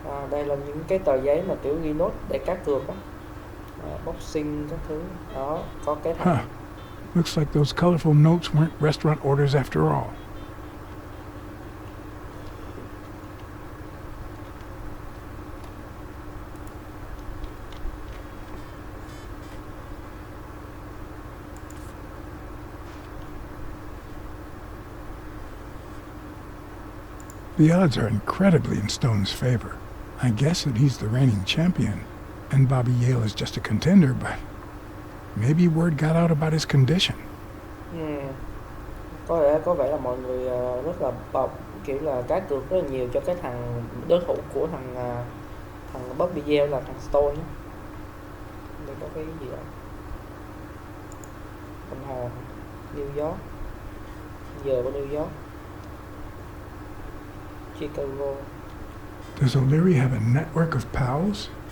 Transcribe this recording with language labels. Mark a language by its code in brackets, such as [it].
[vi] Đây là những cái tờ giấy mà kiểu ghi nốt để cá cược á, boxing các thứ. Đó, có cái thằng Huh. [en] Looks like those colorful notes weren't restaurant orders after all. The odds are incredibly in Stone's favor. I guess that he's the reigning champion, and Bobby Yale is just a contender, but maybe word got out about his condition. [vi] Có vẻ là mọi người rất là kiểu là cá cược rất là nhiều cho cái thằng đối thủ của thằng Bobby Yale là thằng Stone nhé. Đây có cái gì đó, đồng hồ New York, giờ của New York, Chicago. [en] Does O'Leary have a network of pals?